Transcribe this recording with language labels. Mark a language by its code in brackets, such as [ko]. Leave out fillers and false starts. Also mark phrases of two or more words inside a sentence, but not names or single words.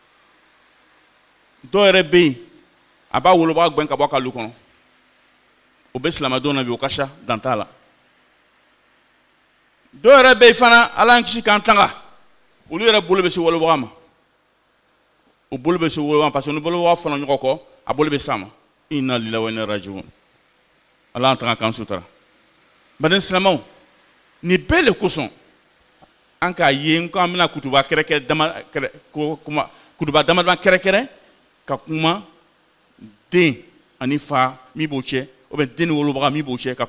[bm] dɔw yɛrɛ bɛ yen a b'a wolobaga gɛn ka bɔ a ka lu kɔnɔ o bɛ silamadenw na bi o ka ca dan t'a la dɔw yɛrɛ bɛ yen fana ala y'an kisi k'an tanga olu yɛrɛ bolo bɛ se wolobaga ma o bolo bɛ se wolobaga ma [fr] parce que [bm] ni wolobaga fana ɲɔgɔn kɔ a bolo bɛ s'a ma [ar] إنا لله وإنا إليه راجعون [bm] ala y'an tanga k'an sutura baden silamɛw nin bɛɛ le kosɔn an k'a ye ko an bɛna kutuba kɛrɛkɛrɛ kutuba damadama kɛrɛkɛrɛ ka kuma den ani fa min b'o cɛ o bɛ den ni wolobaga min b'o cɛ ka